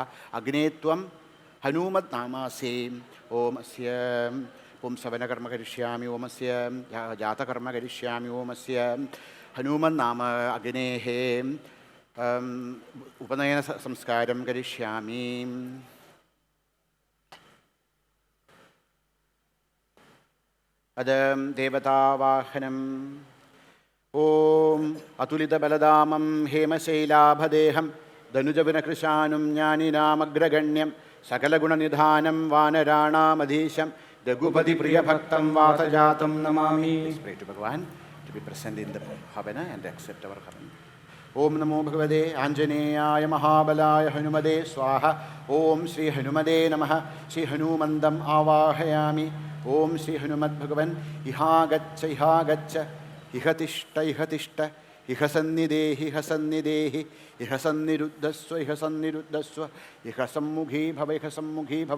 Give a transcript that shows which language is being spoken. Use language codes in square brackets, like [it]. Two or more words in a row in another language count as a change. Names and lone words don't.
[sa] അഗ്നേത്വം ഹനൂമത് നാമാസേ. ഓം അസ്യ പുംസവനകർമ്മ കരിഷ്യാമി. ഓം അസ്യ ജാതകർമ്മ കരിഷ്യാമി. ഓം അസ്യ ഹനൂമത് നാമ അഗ്നേഃ ഉപനയന സംസ്കാരം കരിഷ്യാമി. अदं देवतावाहनम् ॐ अतुलितबलदामं हेमशैलाभदेहं धनुजविनकृशानुं ज्ञानिनामग्रगण्यं सकलगुणनिधानं वानराणामधीशं रघुपतिप्रियभक्तं वातजातं नमामि. [en] Pray to Bhagavan to be present in the Havana and accept our Havana. [sa] ओम नमो भगवते आंजनेयाय महाबलाय हनुमते स्वाहा. ओम श्री हनुमते नमः. श्री हनुमन्दम् आवाहयामि. ओम श्री हनुमद्भगवन् इहागच्छ इहागच्छ इह तिष्ठ इह तिष्ठ इह सन्निधेहि इह सन्निधेहि इह सन्निरुद्धस्व इह सन्निरुद्धस्व इह सम्मुखी भव इह सम्मुखी भव.